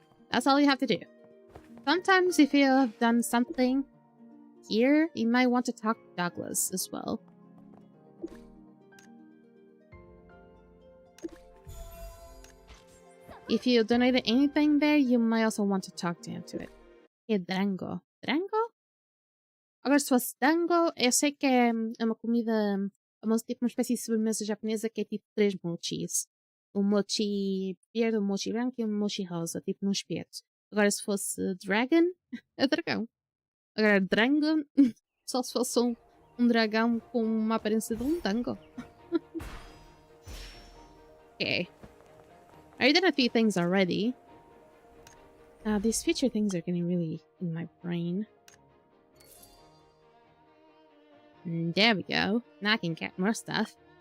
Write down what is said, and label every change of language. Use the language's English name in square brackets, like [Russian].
[English] That's all you have to do. Sometimes if you have done something here, you might want to talk to Douglas as well. If you donated anything there, you might also want to talk to him to it. Okay, Drango. Drango? [Portuguese] Agora, se fosse dango, eu sei que é uma comida, tipo uma espécie de sobremesa japonesa que é tipo 3 mochis. Um mochi verde, um mochi branco e um mochi rosa, tipo num espeto. Agora, se fosse dragon, é dragão. Agora, drango, só se fosse um dragão com uma aparência de um dango. [English] Okay. I did a few things already. These future things are getting really in my brain. There we go. Now I can get more stuff.